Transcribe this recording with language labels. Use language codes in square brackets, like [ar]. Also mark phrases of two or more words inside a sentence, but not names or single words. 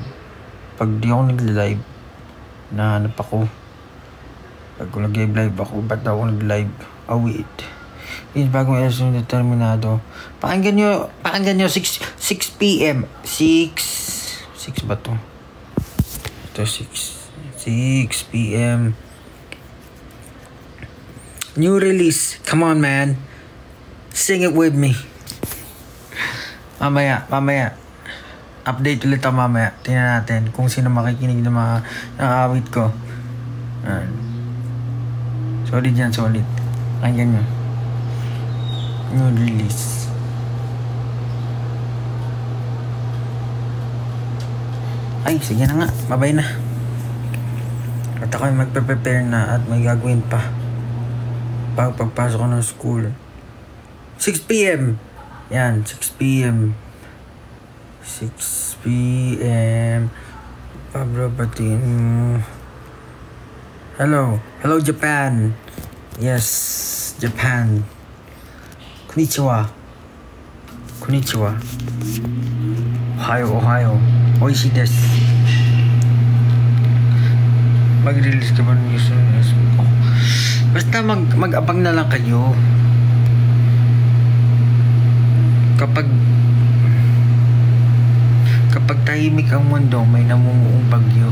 [tl] Pag di ako nag-live, nahanap ako. Pag nag-live ako, ba't ako nag-live? [en] Oh, wait. [tl] Yung bagong episode ng Determinado. Pakinggan nyo 6 p.m. 6 ba to? Ito 6 p.m. [en] New release. Come on, man. Sing it with me. [tl] Mamaya. Update ulit ako mamaya. Tingnan natin kung sino makikinig ng mga awit ko. Solid yan, solid. Pakinggan nyo. [en] New release. [tl] Ay, sige na nga. Babay na. At ako'y magpe-prepare na at may gagawin pa. Pagpasok ko ng school. 6 p.m. Yan, 6 p.m. 6 p.m. [en] Pablo Batin. Hello, Japan. Yes, Japan. [ja] Konnichiwa. Ohio. Oishi desu. [tl] Mag-release ka ba ng news ko? Basta mag-abang na lang kayo. Kapag tahimik ang mundo, may namumuong bagyo.